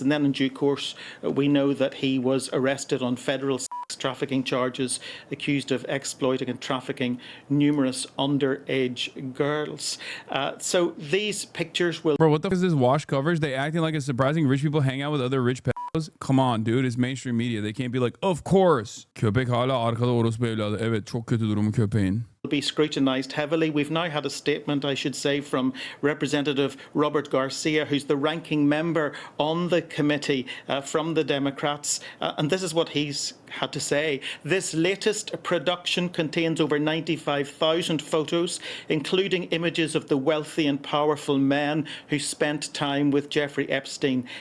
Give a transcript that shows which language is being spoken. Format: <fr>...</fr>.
<en>And then in due course, we know that he was arrested on federal sex trafficking charges, accused of exploiting and trafficking numerous underage girls. So these pictures will... Bro, what the fuck is this wash coverage? They acting like it's surprising rich people hang out with other rich pedos? Come on, dude. It's mainstream media. They can't be like, of course.</en> <tr>Köpek hala arkada orospu evladı. Evet, çok kötü durumu köpeğin.</tr> <en>Be scrutinised heavily. We've now had a statement, I should say, from Representative Robert Garcia, who's the ranking member on the committee from the Democrats. And this is what he's had to say. This latest production contains over 95,000 photos, including images of the wealthy and powerful men who spent time with Jeffrey Epstein.</en>